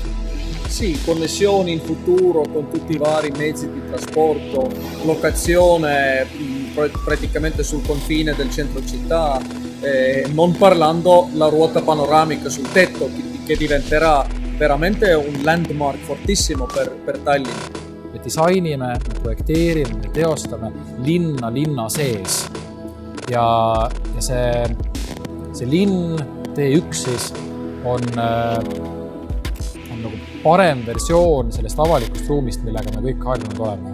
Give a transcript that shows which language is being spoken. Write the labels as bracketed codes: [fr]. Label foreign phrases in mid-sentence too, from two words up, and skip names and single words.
[it] Sì, connessioni in futuro con tutti i vari mezzi di trasporto, locazione praticamente sul confine del centro città, non parlando la ruota panoramica sul tetto che diventerà veramente un landmark fortissimo per Tallinn. [et] Me disainime, me projekteerime, me teostame linna sees ja see linn T1 siis on nagu parem versioon sellest avalikust ruumist, millega me kõik harjunud oleme.